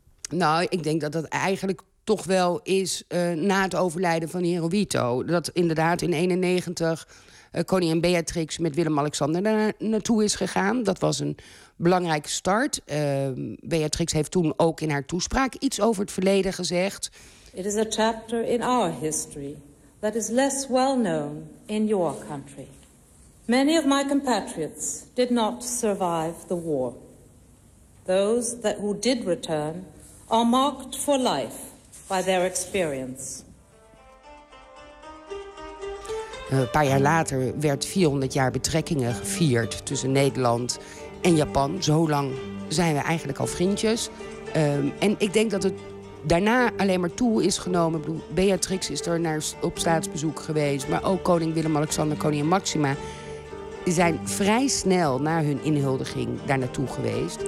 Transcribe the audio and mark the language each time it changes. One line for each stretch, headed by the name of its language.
Dutch: Nou, ik denk dat dat eigenlijk toch wel is na het overlijden van Hirohito. Dat inderdaad in 1991 koningin Beatrix met Willem-Alexander naartoe is gegaan. Dat was een belangrijke start. Beatrix heeft toen ook in haar toespraak iets over het verleden gezegd.
English: It is a chapter in our history that is less well known in your country. Many of my compatriots did not survive the war. Those that who did return are marked for life by their experience.
Dutch: Een paar jaar later werd 400 jaar betrekkingen gevierd tussen Nederland en Japan. Zo lang zijn we eigenlijk al vriendjes. En ik denk dat het daarna alleen maar toe is genomen. Beatrix is er op staatsbezoek geweest. Maar ook koning Willem-Alexander, koningin Maxima zijn vrij snel na hun inhuldiging daar naartoe geweest.